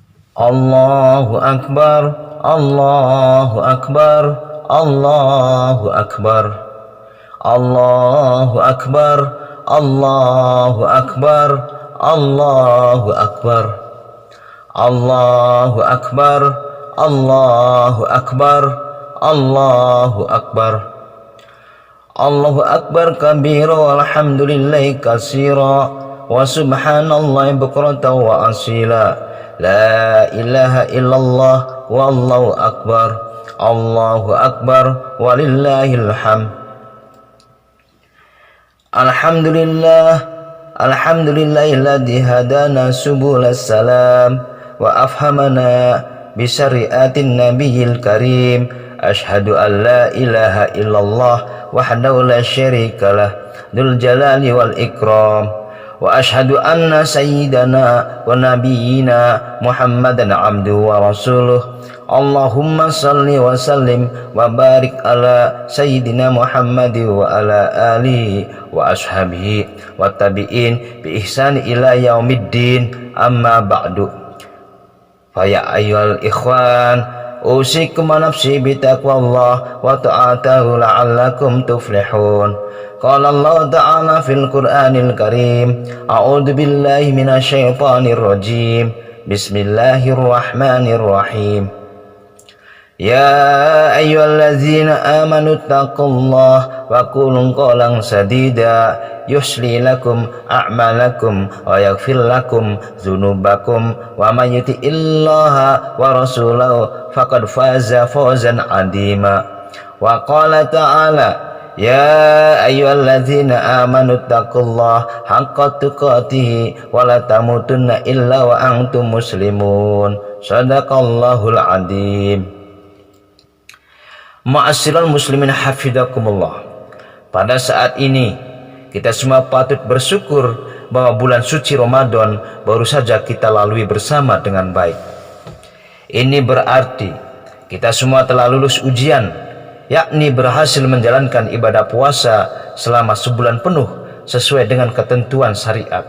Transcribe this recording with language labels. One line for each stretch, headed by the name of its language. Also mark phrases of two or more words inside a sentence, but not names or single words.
Arabic: الله أكبر، الله أكبر، الله أكبر، الله أكبر، الله أكبر، الله أكبر، الله أكبر، الله أكبر، الله أكبر، الله أكبر كبيرا والحمد لله كثيرا وسبحان الله بكرة وأصيلا. لا إله إلا الله والله أكبر، الله أكبر ولله الحمد. الحمد لله، الحمد لله الذي هدانا سبل السلام وأفهمنا بشريعة النبي الكريم. أشهد أن لا إله إلا الله وحده لا شريك له ذو الجلال والإكرام. وأشهد أن سيدنا ونبينا محمدا عبده ورسوله. اللهم صل وسلم وبارك على سيدنا محمد وعلى آله وأصحابه والتابعين بإحسان إلى يوم الدين. أما بعد. فيا أيها الإخوان، أوصيكم ونفسي بتقوى الله وطاعته لعلكم تفلحون. قال الله تعالى في القرآن الكريم، أعوذ بالله من الشيطان الرجيم. بسم الله الرحمن الرحيم. يا أيها الذين آمنوا اتقوا الله وقولوا قولا سديدا يصلح لكم أعمالكم ويغفر لكم ذنوبكم ومن يطع الله ورسوله فقد فاز فوزا عظيما. وقال تعالى، يا أيها الذين آمنوا اتقوا الله حق تقاته ولا تموتن إلا وأنتم مسلمون. صدق الله العظيم. معاشر المسلمين حفظكم الله.
Indonesian: Pada saat ini kita semua patut bersyukur bahwa bulan suci Ramadan baru saja kita lalui bersama dengan baik. Ini berarti kita semua telah lulus ujian, yakni berhasil menjalankan ibadah puasa selama sebulan penuh sesuai dengan ketentuan syariat.